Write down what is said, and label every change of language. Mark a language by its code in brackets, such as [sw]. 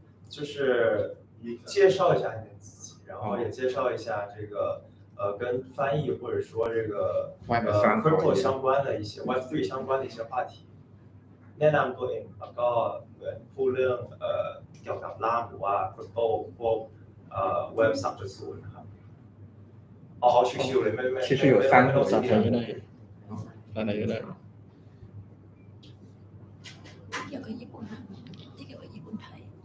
[zh] 就是介绍一下你自己，然后也介绍一下这个跟翻译或者说这个crypto 相关的一些 Web3 相关的一些话题。 [th] แนะนำตัวเองแล้วก็เหมือนพูดเรื่องเกี่ยวกับล่ามหรือว่า crypto พวกWeb 3.0 นะครับเอาชิวๆเลยไม่ [zh] 其实有3个小朋友的，来来来。 [th] เกี่ยวกับญี่ปุ่นนะที่เกี่ยวกับญี่ปุ่นไทย